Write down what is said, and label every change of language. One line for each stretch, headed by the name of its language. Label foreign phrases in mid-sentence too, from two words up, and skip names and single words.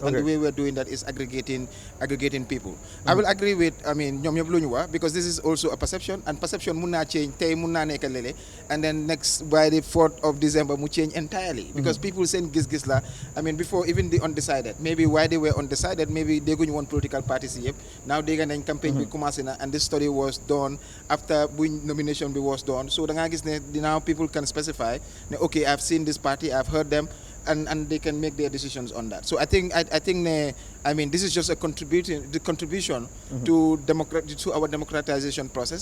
English: And the way we're doing that is aggregating people. I will agree with
Wolof: ñoom ñëpp lu ñu wax
English: because this is also a perception, and perception
Wolof: mun naa change tey mun naa nekk lele,
English: and then next by the 4th of December mu change entirely because people seen
Wolof: gis-gis la
English: before even the undecided, maybe why they were undecided, maybe
Wolof: dégguñu woon
English: political parties yëpp, now
Wolof: dégg nañ campagne bi commencé na,
English: and this study was done after nomination was done. So now people can specify, okay, I've seen this party, I've heard them, and they can make their decisions on that. So I think this is just a contribution to our democratization process.